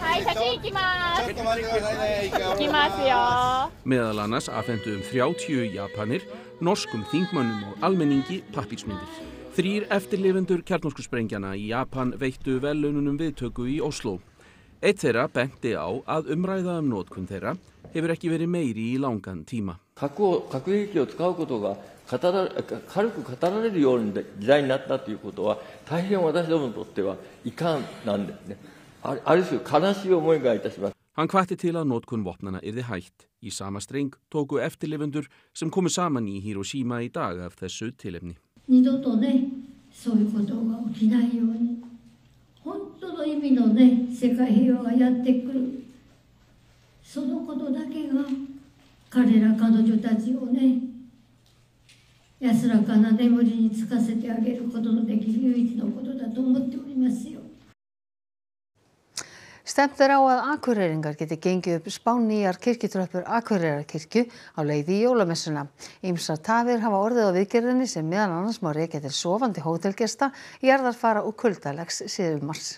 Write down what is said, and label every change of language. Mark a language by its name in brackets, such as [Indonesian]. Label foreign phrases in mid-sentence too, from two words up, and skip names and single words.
[Icelandic] Meðal annars afhentu 30 Japanir, norskum þingmönnum og almenningi pappírsmyndir. 3 eftirlifendur kjarnorkusprengjana í Japan veittu verðlaununum viðtöku í Ósló. Einn þeirra benti á að umræða notkun þeirra hefur ekki verið meiri í langan tíma. [Japanese] 核兵器を使うことが軽く語られるような時代になったということは大変私どもにとっては遺憾なんですね。ある種悲しい思いがいたします。 [Icelandic] Hann hvatti til að notkun vopnana yrði hætt. Í sama streng tóku eftirlifendur sem komu saman í Hiroshima í dag af þessu tilefni. [Japanese] 二度とね、そういうことが起きないように、本当の意味のね、世界平和がやってくる。そのことだけが彼ら彼女たちをね、安らかな眠りにつかせてあげることのできる唯一のことだと思っておりますよ。 [Icelandic] Stefnt er á að Akureyringar geti gengið upp spánnýjar kirkjutröppur Akureyrarkirkju á leið í jólamessuna. Ýmsar tafir hafa orðið á viðgerðinni sem meðal annars má rekja til sofandi hótelgesta, jarðarfara og kuldalegs síðumars.